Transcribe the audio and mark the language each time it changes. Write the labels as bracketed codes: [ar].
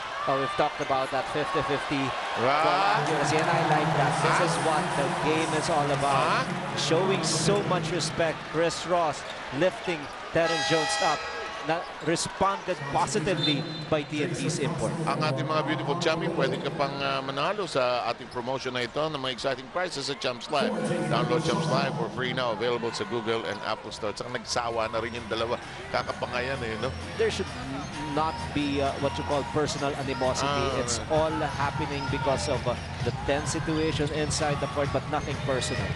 [en] Oh, we've talked about that 50-50 ball accuracy, and I like that. This is what the game is all about. Showing so much respect. Chris Ross lifting Terrence Jones up. Na responded positively by TNT's import. [tl] Ang ating mga [en] beautiful chummy, [tl] pwede ka pang manalo sa ating promotion na ito ng mga [en] exciting prizes [tl] sa Champs Live. [en] Download Champs Live for free now. Available [tl] sa Google and Apple Store. Saka nagsawa na rin yung dalawa. Kakapangayan no? [en] There should not be what you call personal animosity. It's all happening because of the tense situation inside the court, but nothing personal.